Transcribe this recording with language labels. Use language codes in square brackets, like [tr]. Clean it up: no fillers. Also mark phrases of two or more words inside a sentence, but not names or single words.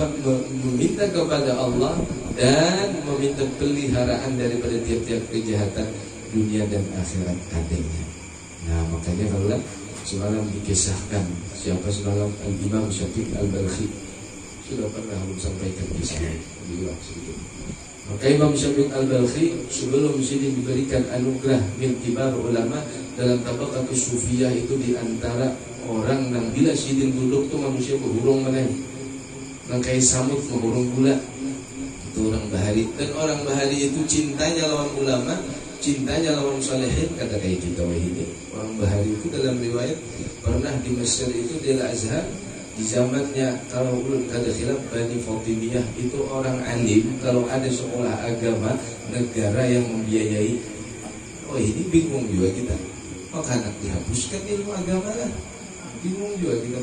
[id] Meminta kepada Allah dan meminta peliharaan daripada tiap-tiap kejahatan dunia dan akhirat adanya. Nah, makanya kalau semalam dikisahkan siapa semalam Al-Imam Syafiq Al-Balkhi sudah pernah sampaikan kisahnya diulang sedikit. Maka Imam Syafiq Al-Balkhi sebelum sini diberikan anugerah [ar] min kibar ulama [id] dalam [ar] tabaqatus sufiyah, [id] itu diantara orang yang bila sidin duduk tuh manusia berhurung mana yang kayak samut menghurung gula, itu orang bahari. Dan orang bahari itu cintanya lawan ulama, cintanya lawan salihin, kata kayak kita ini. Orang bahari itu dalam riwayat pernah di Mesir itu di Al-Azhar, di zamannya kalau [bjn] ulun kada khilaf [id] Bani Fatimiyah itu orang alim, kalau ada sekolah agama negara yang membiayai, oh ini bingung juga kita, maka anak dihapuskan ilmu agama lah, bingung juga kita.